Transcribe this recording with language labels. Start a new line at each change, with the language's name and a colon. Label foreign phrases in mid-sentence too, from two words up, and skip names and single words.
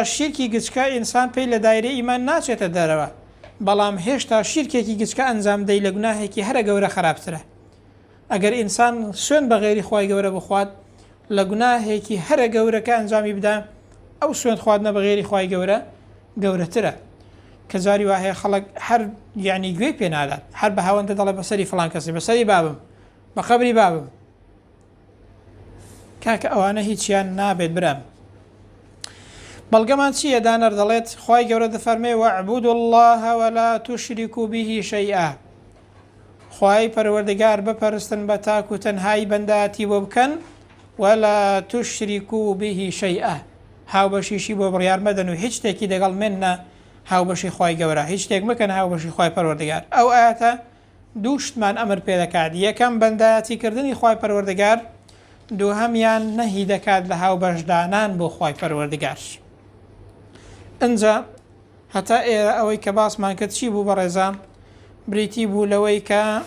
Central Kurdish: شیرکی گچکە ئینسان پێی لە دایرەی ئیمان ناچێتە دەرەوە بەڵام هێشتا شیرکێکی گچکە ئەنجام دەی لە گوناهێکی هەرە گەورە خراپترە ئەگەر ئینسان سوێن بە غێری خوای گەورە بخوات لە گوناهێکی هەرە گەورەکە ئەنجامی بدا ئەو سوێن خواردنە بە غێری خوای گەورە گەورەترە کە جاری وایە خەڵک هەر یعنی گوێی پێ نادات هەر بە هاوەندە دەڵێ بەسەری فڵان کەسی بەسەری بابم بە قەبری بابم کاکە ئەوانە هیچیان نابێت برام بەڵگەمان چییە دانەر دەڵێت خوای گەورە دەفەرمێ
Arabic: وەعبودوا الله ولا تشركوا به شيئا
Central Kurdish: خوای پەروەردگار بپەرستن بە تاک و تەنهایی بەندەتی بۆ بکەن
Arabic: ولا تشركوا به شيئا
Central Kurdish: هاوبەشیشی بۆ بڕیار مەدەن و هیچ شتێکی دەگەڵ منە هاوبەشی خوای گەورە هیچ شتێک مەکەن هاوبەشی خوای پەروەردگار ئەو ئاەتە دوو شتمان ئەمر پێ دەکات یەکەم بەندەتیکردنی خوای پەروەردگار دووهەمیان نەهی دەکات لە هاوبەشدانان بۆ خوای پەروەردگار ئەنجا هەتا ئێرە ئەوەی کە باسمان کرد چی بوو بەڕێزان بریتی بوو لەوەی کە